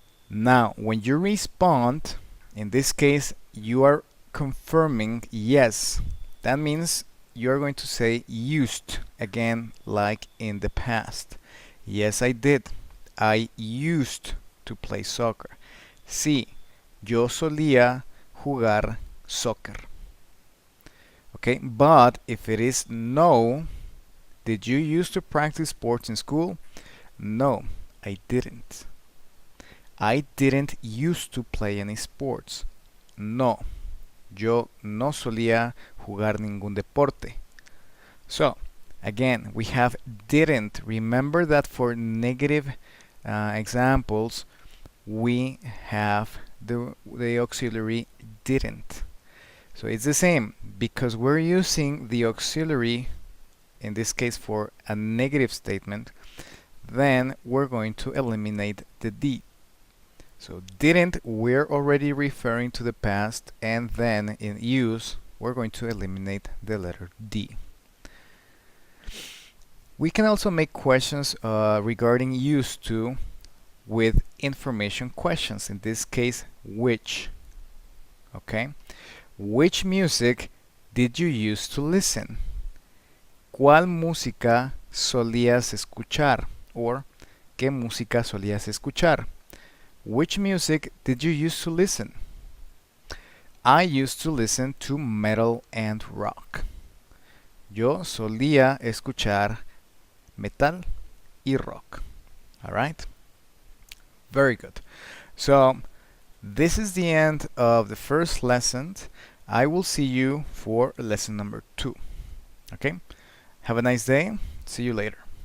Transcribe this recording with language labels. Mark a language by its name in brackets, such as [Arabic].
[English] Now, when you respond, in this case, you are confirming yes. That means you're going to say used again, like in the past. Yes, I did. I used to play soccer. [Spanish] Sí, yo solía jugar soccer. [English] Okay, but if it is no, did you used to practice sports in school? No, I didn't. I didn't used to play any sports. [Spanish] No, yo no solía jugar ningún deporte. [English] So, again, we have didn't. Remember that for negative examples, we have the auxiliary didn't. So it's the same because we're using the auxiliary, in this case for a negative statement, then we're going to eliminate the d. So didn't, we're already referring to the past, and then in use, we're going to eliminate the letter d. We can also make questions regarding used to with information questions. In this case, which. Okay? Which music did you used to listen? [Spanish] ¿Cuál música solías escuchar? Or, ¿qué música solías escuchar? [English] Which music did you used to listen? I used to listen to metal and rock. [Spanish] Yo solía escuchar metal y rock. [English] Alright? Very good. So, this is the end of the first lesson. I will see you for lesson number 2. Okay? Have a nice day. See you later.